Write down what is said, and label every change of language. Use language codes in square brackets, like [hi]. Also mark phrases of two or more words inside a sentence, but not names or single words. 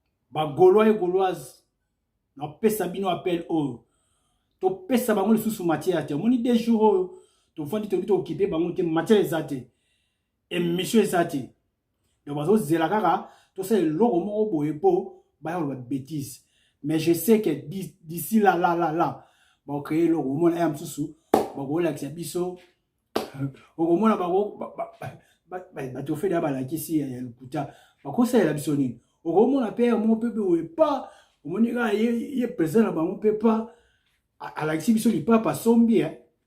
[ln] Ba Gaulois et Gauloises, na pesa bino appel oyo. Topesa bango lisusu matière te. Omoni [fr] deux jours [ln] oyo, tovandi tobi tokipé bango te, matière eza te. Émission eza te. Donc bazozela kaka, tosala eloko moko boye po, baya koloba bêtise. [fr] Mais je sais que di-, d'ici là, là, là, là, [ln] ba créer eloko, omona ya mosusu, ba kolakisa biso. Okomona ba ko-, ba, ba, ba, ba, ba, ba, to fait da balakisi ya, ya lokuta. Ba kosalela biso nini? Okomona pe ya mo pepe oye pa, omoni kaka ye, ye président na bango pe pa, a-, alakisi biso lipapa sombi, hein.